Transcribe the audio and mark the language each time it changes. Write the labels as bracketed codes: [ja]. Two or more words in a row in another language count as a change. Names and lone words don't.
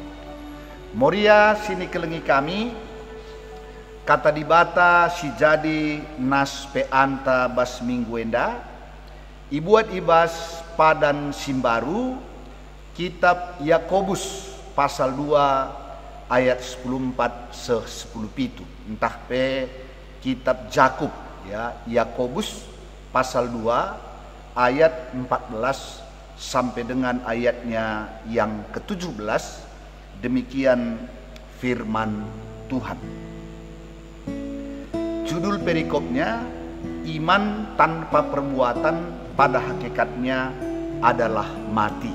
[btx] Moria sini kelengi kami kata dibata si jadi nas peanta bas minggu enda ibuat ibas padan simbaru kitab Yakobus pasal 2 ayat 14 se 10 pitu entah pe kitab Jakub ya Yakobus pasal 2 ayat 14 [id] sampai dengan ayatnya yang ke-17 demikian firman Tuhan. Judul perikopnya iman tanpa perbuatan pada hakikatnya adalah mati.